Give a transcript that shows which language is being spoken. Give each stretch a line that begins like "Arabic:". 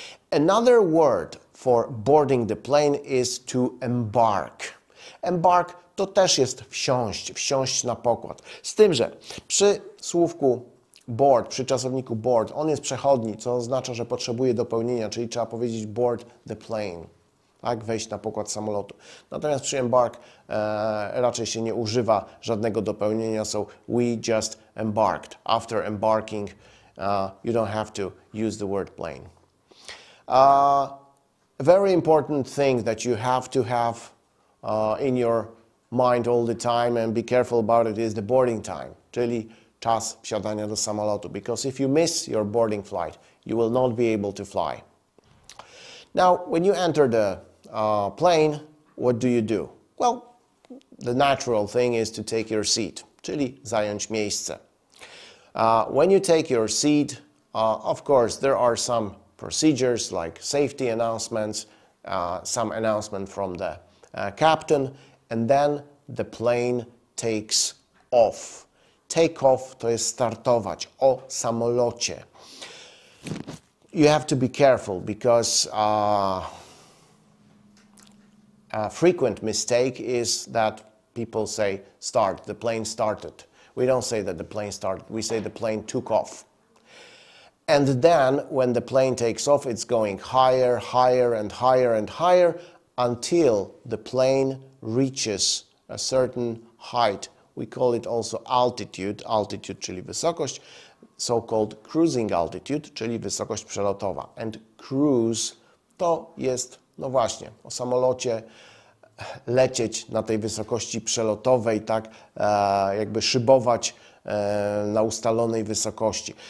English: Another word for boarding the plane is to embark. Embark
Polish: to też jest wsiąść, wsiąść na pokład. Z tym, że przy słówku board, przy czasowniku board, on jest przechodni, co oznacza, że potrzebuje dopełnienia, czyli trzeba powiedzieć board the plane, tak, wejść na pokład samolotu. Natomiast przy embark raczej się nie używa żadnego dopełnienia,
English: so we just embarked. After embarking, you don't have to use the word plane. A very important thing that you have to have in your mind all the time and be careful about it is the boarding time,
Polish: czyli czas wsiadania do samolotu.
English: Because if you miss your boarding flight, you will not be able to fly. Now, when you enter the plane, what do you do? Well, the natural thing is to take your seat,
Polish: czyli zająć miejsce.
English: When you take your seat, of course, there are some procedures like safety announcements, some announcement from the captain, and then the plane takes off.
Polish: Take off to jest startować, o samolocie.
English: You have to be careful because a frequent mistake is that people say start, the plane started. We don't say that the plane started, we say the plane took off. And then when the plane takes off, it's going higher, higher and higher and higher until the plane reaches a certain height. We call it also altitude, altitude,
Polish: czyli wysokość,
English: so-called cruising altitude,
Polish: czyli wysokość przelotowa. And cruise to jest, no właśnie, o samolocie lecieć na tej wysokości przelotowej, tak, jakby szybować na ustalonej wysokości.